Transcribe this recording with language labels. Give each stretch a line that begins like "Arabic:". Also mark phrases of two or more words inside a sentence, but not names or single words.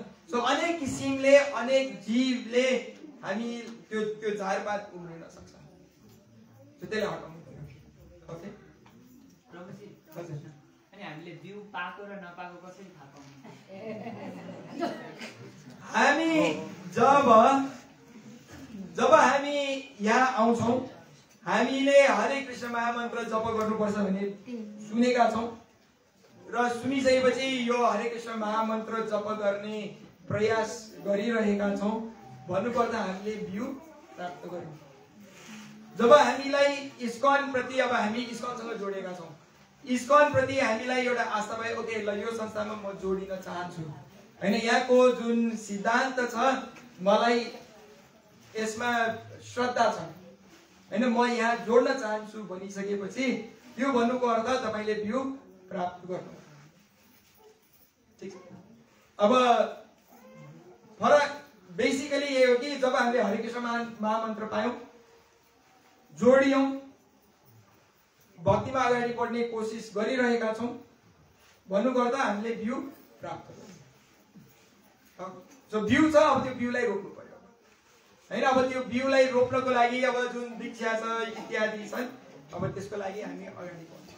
Nepali: सो अनेक किसिमले अनेक जीवले हामी त्यो झारपात उम्रिन सक्छ, त्यसले हटाउनु पर्यो। ओके प्रभुजी, अनि हामीले बिउ पाको र नपाको कसरी थाहा पाउनु? हामी जब हामी यहाँ आउँछौँ, हामीले हरे कृष्ण महामन्त्र जप गर्नुपर्छ भने सुनेका छौँ र सुनिसकेपछि यो हरे कृष्ण महामन्त्र जप गर्ने प्रयास गरिरहेका छौँ। भन्नुपर्दा हामीले बिउ प्राप्त गर्यौँ। जब हामीलाई इस्कन प्रति, अब हामी इस्कनसँग जोडेका छौँ, इस्कन प्रति हामीलाई एउटा आस्था भयो, ओके ल यो संस्थामा म जोडिन चाहन्छु हैन, यहाँको जुन सिद्धान्त छ मलाई यसमा श्रद्धा छ हैन, म यहाँ जोड्न चाहन्छु भनिसकेपछि त्यो भन्नुको अर्थ तपाईँले बिउ प्राप्त गर्नु। ठीक छ? अब फरक बेसिकली यही हो कि जब हामीले हरे कृष्ण महामन्त्र पायौँ, जोडियौँ, भक्तिमा अगाडि बढ्ने कोसिस गरिरहेका छौँ भन्नुको अर्थ हामीले बिउ प्राप्त गर्यौँ। जो बिउ छ अब त्यो बिउलाई रोप्नु पर्यो हैन। अब त्यो बिउलाई रोप्नको लागि अब जुन वृक्षा छ इत्यादि छन्, अब त्यसको लागि हामी अगाडि बढ्छौँ।